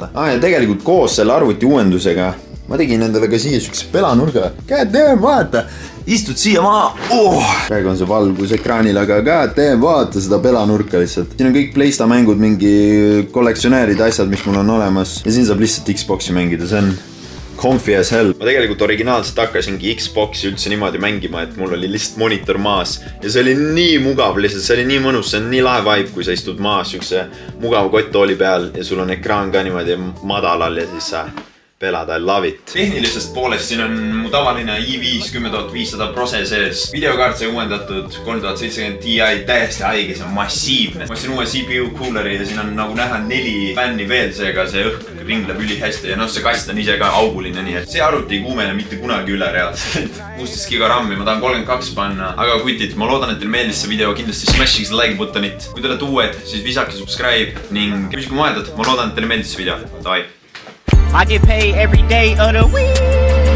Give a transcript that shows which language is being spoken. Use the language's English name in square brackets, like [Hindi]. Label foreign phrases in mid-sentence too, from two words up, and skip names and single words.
[Estonian] Ja tegelikult koos selle arvuti uuendusega ma tegin endale ka siia sükse pelanurga. [English] God damn, [Estonian] vaata! Istud siia maa! Praegu on see valgus ekraanil, aga [English] god damn, [Estonian] vaata seda pelanurka lihtsalt. Siin on kõik Playsta mängud, mingi kollektsionääride asjad, mis mul on olemas. Ja siin saab lihtsalt Xboxi mängida, see on [English] comfy as hell. [Estonian] Ma tegelikult originaalselt hakkasingi Xboxi üldse niimoodi mängima, et mul oli lihtsalt monitor maas. Ja see oli nii mugav lihtsalt, see oli nii mõnus, see on nii lahe vibe, kui sa istud maas siukse mugava kotttooli peal ja sul on ekraan ka niimoodi madalal ja siis sa pelad, [English] I love it. [Estonian] Tehnilisest poolest siin on mu tavaline i5 10500 Prose sees. Videokaart sai uuendatud 3070 Ti, täiesti haige, see on massiivne. Ma ostsin uue [English] CPU cooleri [Estonian] ja siin on nagu näha 4 fänni veel, seega see õhk ringleb üli hästi ja noh, see kast on ise ka auguline, nii et see arvuti ei kuumene mitte kunagi üle reaalselt. 16 giga RAM-i, ma tahan 32 panna, aga kutid, ma loodan, et teil meeldis see video, kindlasti smashige seda [English] like buttonit. [Estonian] Kui te olete uued, siis visake subscribe ning mis kui mõeldad, ma loodan, et teile meeldis see video. Davai! [English] I get paid every day of the week.